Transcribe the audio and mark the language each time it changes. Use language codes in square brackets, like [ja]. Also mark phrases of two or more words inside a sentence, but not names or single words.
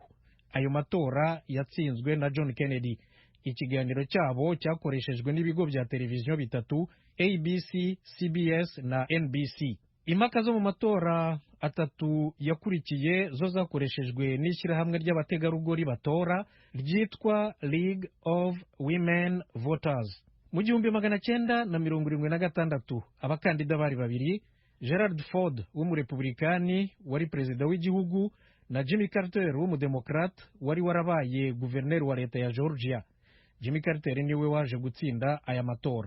[rw] Ayo matora yatsinzwe na John Kennedy. Ikiganiro cyabo cyakoreshejwe n'ibigo bya televiziyo bitatu, ABC, CBS na NBC. impaka zo mu matora atatu yakurikiye zo zakoreshejwe n'ishyirahamwe ry'abategarugori batora ryitwa League of Women Voters. Mu 1976 abakandida bari babiri, Gerald Ford w'umurepublikani wari perezida w'igihugu na Jimmy Carter w'umudemokrate wari warabaye guverineri wa leta ya Georgia. Jimmy Carter niwe waje gutsinda aya matora.